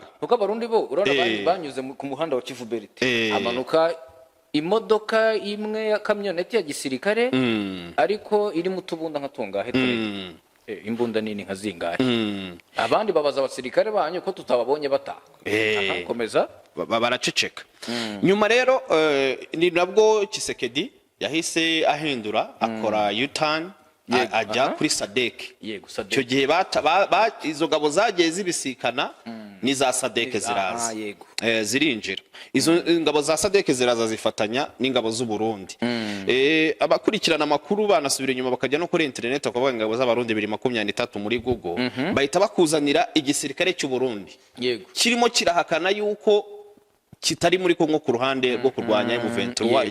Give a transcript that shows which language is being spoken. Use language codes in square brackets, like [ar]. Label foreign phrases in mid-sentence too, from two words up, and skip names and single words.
[rw] kuko Abarundi bo urabona banyuze ku muhanda wa Kivu Belt amanuka imodoka imwe ya kamyoneti ya gisirikare ariko iri mu tubunda nka tungahe imbunda nini nka zingahe. Abandi babaza abasirikare banyu ko tutababonye bataha. Komeza baraceceka. Nyuma rero ni nabwo Tshisekedi yahise ahindura akora U-turn ajya kuri SADC. Icyo gihe izo ngabo zagiye zibisikana n'iza SADC ziraza zirinjira. Izo ngabo za SADC ziraza zifatanya n'ingabo z'u Burundi. Abakurikirana amakuru banasubira inyuma bakajya no kuri internet bakavuga ingabo z'Abarundi 2023 muri Google bahita bakuzanira igisirikare cy'u Burundi kirimo kirahakana yuko kitari muri Kongo ku ruhande rwo kurwanya M23.